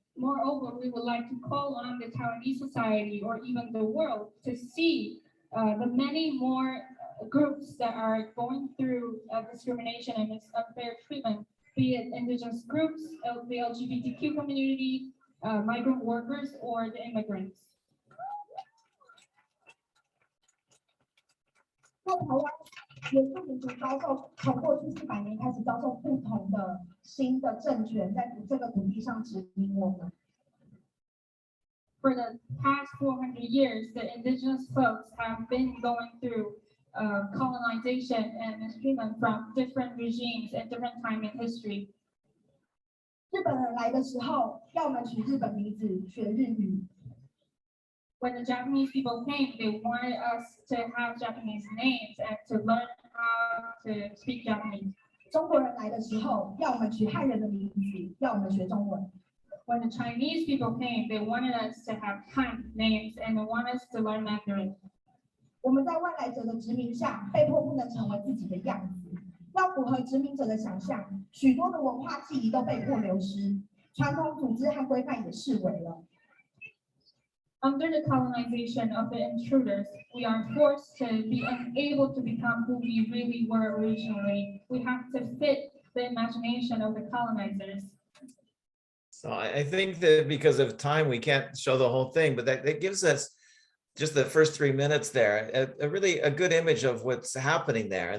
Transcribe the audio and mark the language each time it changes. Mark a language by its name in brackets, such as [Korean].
[English] Moreover, we would like to call on the Taiwanese society or even the world to see the many more groups that are going through discrimination and unfair treatment, be it indigenous groups, the LGBTQ community, migrant workers, or the immigrants. [Chinese] 在台湾，原住民族遭受从过去400年开始遭受不同的新的政权在这个土地上殖民我们。 [English] For the past 400 years, the indigenous folks have been going through colonization and mistreatment from different regimes at different time in history. [Chinese] 日本人来的时候，要我们取日本名字，学日语。 [English] When the Japanese people came, they wanted us to have Japanese names and to learn how to speak Japanese. [Chinese] 中国人来的时候，要我们取汉人的名字，要我们学中文。 [English] When the Chinese people came, they wanted us to have Han names and they wanted us to learn Mandarin. [Chinese] 我们在外来者的殖民下，被迫不能成为自己的样子，要符合殖民者的想象，许多的文化记忆都被迫流失，传统组织和规范也式微了。 [English] Under the colonization of the intruders, we are forced to be unable to become who we really were originally. We have to fit the imagination of the colonizers. So I think that because of time, we can't show the whole thing, but that gives us just the first 3 minutes there, a really good image of what's happening there.